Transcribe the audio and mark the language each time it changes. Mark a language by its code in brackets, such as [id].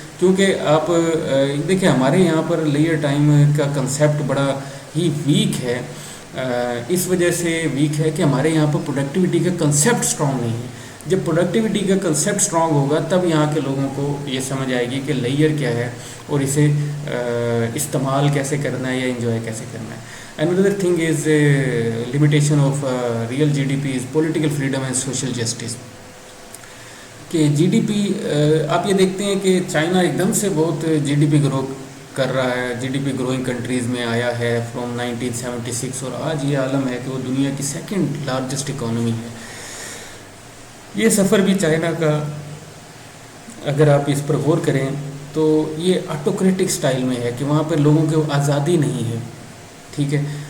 [ur] کیونکہ آپ دیکھیں ہمارے یہاں پر لیئر ٹائم کا کنسیپٹ بڑا ہی ویک ہے. اس وجہ سے ویک ہے کہ ہمارے یہاں پر پروڈکٹیوٹی کا کنسیپٹ اسٹرانگ نہیں ہے. جب پروڈکٹیوٹی کا کنسیپٹ اسٹرانگ ہوگا تب یہاں کے لوگوں کو یہ سمجھ آئے گی کہ لیئر کیا ہے اور اسے استعمال کیسے کرنا ہے یا انجوائے کیسے کرنا ہے. [en] Another thing is limitation of real GDP is political freedom and social justice. [ur] کہ جی ڈی پی آپ یہ دیکھتے ہیں کہ چائنا ایک دم سے بہت جی ڈی پی گرو کر رہا ہے، جی D P growing countries میں آیا ہے فرام 1976 اور آج یہ عالم ہے کہ وہ دنیا کی سیکنڈ لارجسٹ اکانومی ہے. یہ سفر بھی چائنا کا اگر آپ اس پر غور کریں تو یہ آٹوکریٹک سٹائل میں ہے کہ وہاں پر لوگوں کی آزادی نہیں ہے. ٹھیک ہے.